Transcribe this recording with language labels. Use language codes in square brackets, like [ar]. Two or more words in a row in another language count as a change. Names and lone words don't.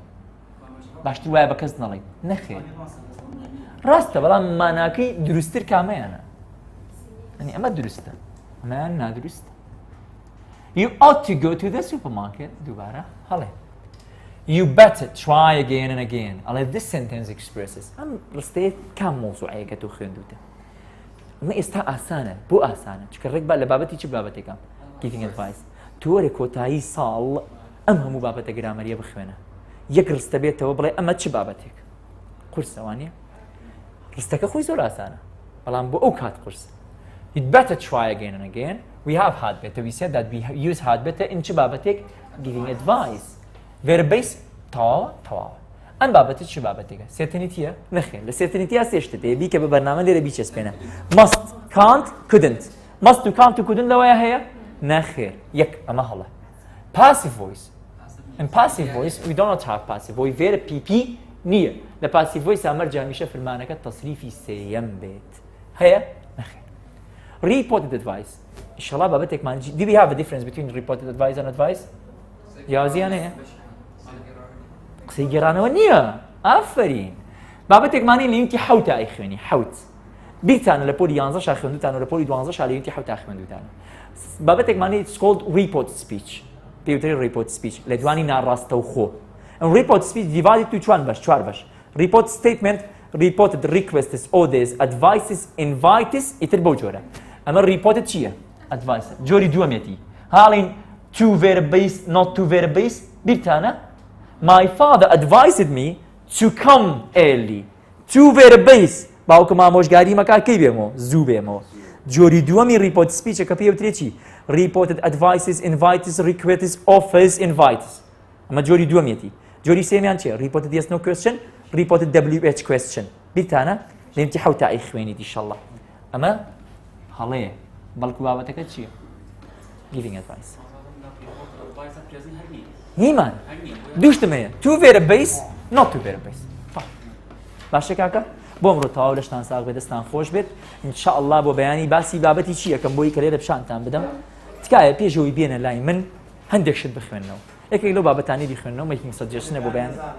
[ckb] باشتر وایە بە کەس نەڵێیت. نەخێر. ڕاستە بەڵام ماناکەی دروستتر کامەیانە. ئەنی ئەمە دروستە. ئەمەیان نادروستە. [en] You ought to go to the supermarket. [ckb] دووبارە هەڵێ. [en] You better try again and again. ئەڵێ this sentence expresses. [ckb] ئەم ڕستەیە کام مۆزوعەیەکە تۆ خوێندوتە. ئەمە ئێستا ئاسانە بۆ ئاسانە چکە ڕێک با لە بابەتی چ بابەتێکم [en] giving advice [ckb] تۆرە کۆتایی ساڵ ئەم هەموو بابەتە گرامەریە بخوێنە یەک ڕستە بێتەوە بڵێ ئەمە چ بابەتێک قورسەوانە ڕستەکە خۆی زۆر ئاسانە بەڵام بۆ ئەو کات قورس [en] You'd better try again and again. We have had better. We said that we use had better in [ckb] چ بابەتێک [en] giving advice. Verb base [ckb] تەواوە. ئەم بابەتە چ بابەتێکە؟ سێتەنیتیە؟ نەخێر لە سێتەنیتیا سێشتە دەیەبی کە بە بەرنامە لێرە بیچەسپێنە. [en] Must, can't, couldn't. [ckb] Must و can't و couldn't لەوەیە هەیە؟ نەخێر. یەک ئەمە هەڵە. [en] Passive voice. In passive voice we do not have passive voice. Verb PP [ckb] نییە. لە [en] passive voice [ckb] ئەمەرجە هەمیشە فەرمانەکە تەصریفی سێیەم بێت. هەیە؟ نەخێر. [en] Reported advice. [ckb] ئینشەڵا بابەتێکمان [en] Do we have a difference between reported advice and advice؟ [ckb] یازیان هەیە؟ قسەی گێڕانەوە نییە ئافرین بابەتێکمانی لە یونتی حەوتە ئەیخوێنی حەوت بیرتانە لە پۆلی 11 خوێندوتان و لە پۆلی 12 لە یونتی حەوتە خوێندوتانە بابەتێکمانی [en] it's called report speech [ckb] پێوتری [en] report speech [ckb] لە دوانی ناڕاستە و خۆ [en] and report speech divided to [ckb] چوار بەش [en] report statement reported requests orders advices invites [ckb] ئیتر بەو جۆرە ئەمە reported چییە advice جۆری دووەمێتی هاڵین [en] to verb based not to verb based [ckb] بیرتانە [en] My father advised me to come early. To verb base. [ckb] باوکم ئامۆژگاری مەکات کەی بێمەوە زوو بێمەوە. جۆری دووەمی [en] report speech [ckb] کە پێوترێ چی؟ [en] Reported advices, invites, requests, offers, invites. [ckb] ئەمە جۆری دووەمیەتی. جۆری سێمیان چیە؟ [en] Reported yes no question, reported WH question. [ckb] بیرتانە لێمتی حەوتە ئەیخوێنیت ئینشەڵڵا. ئەمە هەڵەیە. بەڵکو بابەتەکە چییە؟ [en] Giving advice. [ckb] نیمان دووشتمەیە تو [en] verb base not to verb base [ckb] باشە کاکە بۆ ئەمڕۆ تەواو لەشتان ساغ بێت دەستان خۆش بێت ئینشاءالله بۆ بەیانی باسی بابەتی چی یەکەم بۆی کە لێرە پیشانتان بدەم تکایە پێشەوەی بێنە لای من هەندێک شت بخوێنەوە یەکێک لەو بابەتانی بیخوێنەوە [en] making suggestion [ckb] بۆ بەیان